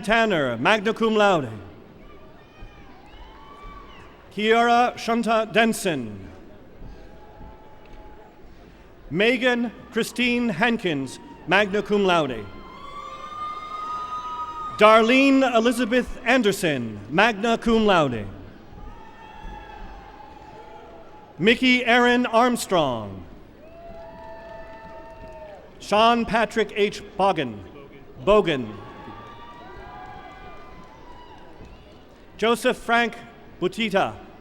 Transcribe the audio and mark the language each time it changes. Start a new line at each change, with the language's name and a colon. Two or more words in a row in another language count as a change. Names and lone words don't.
English: Tanner,
Latin: magna cum laude.
English: Kiara Shunta Denson. Megan Christine Hankins,
Latin: magna cum laude.
English: Darlene Elizabeth Anderson,
Latin: magna cum laude.
English: Mickey Aaron Armstrong. Sean Patrick H. Bogan. Joseph Frank Butita.